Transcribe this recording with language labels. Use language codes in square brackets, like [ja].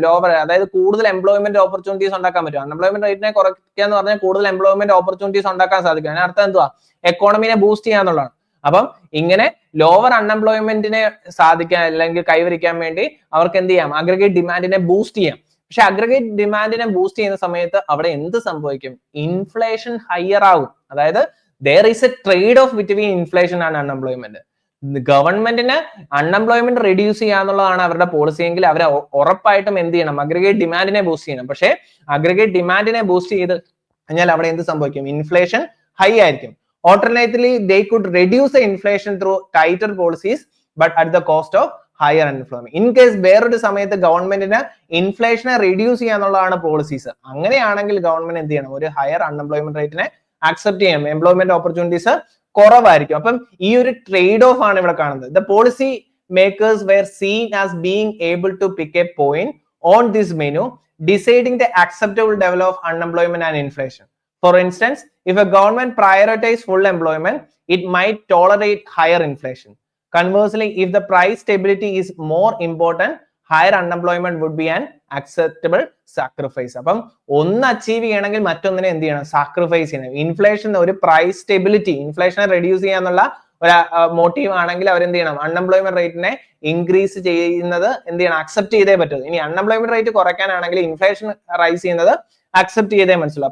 [ml] Lower അതായത് കൂടുതൽ employment opportunities ഉണ്ടാക്കാൻ പറ്റും. അൺഎംപ്ലോയ്മെന്റ് റേറ്റിനെ കുറയ്ക്കുക എന്ന് പറഞ്ഞാൽ കൂടുതൽ എംപ്ലോയ്മെന്റ് ഓപ്പർച്യൂണിറ്റീസ് ഉണ്ടാക്കാൻ സാധിക്കും. അതിനർത്ഥം എന്തുവാ, എക്കോണമിനെ ബൂസ്റ്റ് ചെയ്യാന്നുള്ളതാണ്. അപ്പം ഇങ്ങനെ ലോവർ അൺഎംപ്ലോയ്മെന്റിനെ സാധിക്കാൻ അല്ലെങ്കിൽ കൈവരിക്കാൻ വേണ്ടി അവർക്ക് എന്ത് ചെയ്യാം, അഗ്രിഗേറ്റ് ഡിമാൻഡിനെ ബൂസ്റ്റ് ചെയ്യാം. പക്ഷെ അഗ്രിഗേറ്റ് ഡിമാൻഡിനെ ബൂസ്റ്റ് ചെയ്യുന്ന സമയത്ത് അവിടെ എന്ത് സംഭവിക്കും, ഇൻഫ്ലേഷൻ ഹയർ ആകും. അതായത് [en] there is a trade off between inflation and unemployment. [ml] ഗവൺമെന്റിന് അൺഎംപ്ലോയ്മെന്റ് റെഡ്യൂസ് ചെയ്യാന്നുള്ളതാണ് അവരുടെ പോളിസി എങ്കിൽ അവർ ഉറപ്പായിട്ടും എന്ത് ചെയ്യണം, അഗ്രിഗേറ്റ് ഡിമാൻഡിനെ ബൂസ്റ്റ് ചെയ്യണം. പക്ഷേ അഗ്രിഗേറ്റ് ഡിമാൻഡിനെ ബൂസ്റ്റ് ചെയ്ത് കഴിഞ്ഞാൽ അവിടെ എന്ത് സംഭവിക്കും, ഇൻഫ്ലേഷൻ ഹൈ ആയിരിക്കും. [en] Alternatively, they could reduce the inflation through tighter policies, but at the cost of higher unemployment. In case [ml] വേറൊരു സമയത്ത് ഗവൺമെന്റിന് ഇൻഫ്ലേഷനെ റെഡ്യൂസ് ചെയ്യാന്നുള്ളതാണ് പോളിസീസ്, അങ്ങനെയാണെങ്കിൽ ഗവൺമെന്റ് എന്ത് ചെയ്യണം, ഒരു ഹയർ അൺഎംപ്ലോയ്മെന്റ് റേറ്റിനെ അക്സെപ്റ്റ് ചെയ്യണം, എംപ്ലോയ്മെന്റ് ഓപ്പർച്യൂണിറ്റീസ് കുറവായിരിക്കും. അപ്പം ഈ ഒരു ട്രേഡ് ഓഫ് ആണ് ഇവിടെ കാണുന്നത്. [en] The policy makers were seen as being able to pick a point on this menu, deciding the acceptable level of unemployment and inflation. For instance, if a government prioritizes full employment, it might tolerate higher inflation. Conversely, if the price stability is more important, higher unemployment would be an acceptable sacrifice. [ml] അപ്പം ഒന്ന് achieve ചെയ്യണമെങ്കിൽ മറ്റൊന്നിനെ എന്ത് ചെയ്യണം, sacrifice ചെയ്യണം. Inflation ഒരു price stability, ഇൻഫ്ലേഷനെ reduce ചെയ്യാന്നുള്ള ഒരു motive ആണെങ്കിൽ അവരെന്ത് ചെയ്യണം, അൺഎംപ്ലോയ്മെന്റ് റേറ്റിനെ ഇൻക്രീസ് ചെയ്യുന്നത് എന്ത് ചെയ്യണം, അക്സെപ്റ്റ് ചെയ്തേ പറ്റൂ. ഇനി അൺഎംപ്ലോയ്മെന്റ് റേറ്റ് കുറയ്ക്കാനാണെങ്കിൽ ഇൻഫ്ലേഷൻ റൈസ് ചെയ്യുന്നത് അക്സെപ്റ്റ് ചെയ്തേ മനസ്സിലാവും.